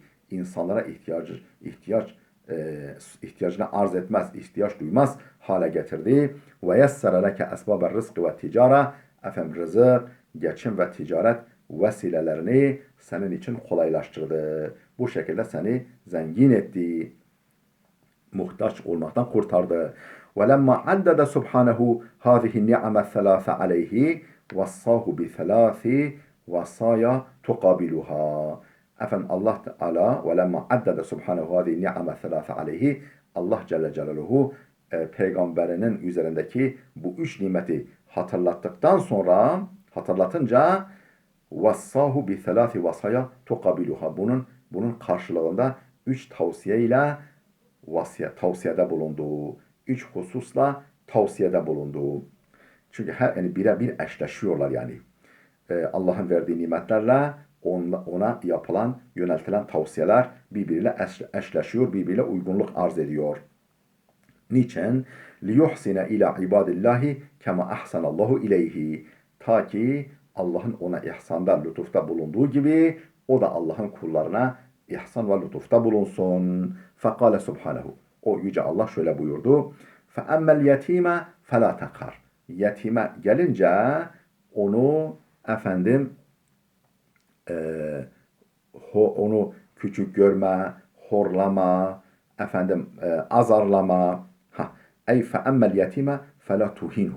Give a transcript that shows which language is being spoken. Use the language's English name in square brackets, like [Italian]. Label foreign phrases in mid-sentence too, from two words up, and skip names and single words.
[Turkish] İnsanlara ihtiyacını arz etmez, ihtiyaç duymaz hale getirdi. [Arabic] وَيَسَّرَ لَكَ أَسْبَابَ الرِّزْقِ وَالتِّجَارَةِ. [Turkish] Rızık, geçim ve ticaret vesilelerini senin için kolaylaştırdı. Bu şekilde seni zengin etti. muhtaç olmaktan kurtardı. [Arabic] وَلَمَّا عَدَّدَ سُبْحَانَهُ هَذِهِ النِّعَمَ الثَّلَاثَ عَلَيْهِ وَصَّاهُ بِثَلَاثِ وَصَايَا تُقَابِلُهَا. [Turkish] Efendim Allah Teala [Arabic] وَلَمَّا عَدَّدَ سُبْحَانَهُ هَذِهِ النِّعَمَ الثَّلَاثَ عَلَيْهِ [Turkish] Allah Celle Celaluhu peygamberinin üzerindeki bu üç nimeti hatırlatınca [Arabic] وَصَّاهُ بِثَلَاثِ وَصَايَا تُقَابِلُهَا. [Turkish] Bunun karşılığında üç tavsiye ile tavsiyede bulunduğu, üç hususla tavsiyede bulunduğu. Çünkü yani birebir eşleşiyorlar yani. Allah'ın verdiği nimetlerle ona yapılan, yöneltilen tavsiyeler birbiriyle eşleşiyor, birbiriyle uygunluk arz ediyor. Niçin? [Arabic] لِيُحْسِنَ اِلَى عِبَادِ اللّٰهِ كَمَا اَحْسَنَ اللّٰهُ اِلَيْهِ. [Turkish] Ta ki Allah'ın ona ihsanda, lütufta bulunduğu gibi o da Allah'ın kullarına ihsan ve lütufta bulunsun. [Arabic] فَقَالَ subhanehu. [Turkish] O yüce Allah şöyle buyurdu. [Arabic] فَاَمَّا الْيَت۪يمَ فَلَا تَقَرْ. [Turkish] Yetime gelince onu onu küçük görme, horlama, azarlama. [Arabic] أَيْ فَأَمَّا الْيَتِيمَ فَلَا تُهِنْهُ.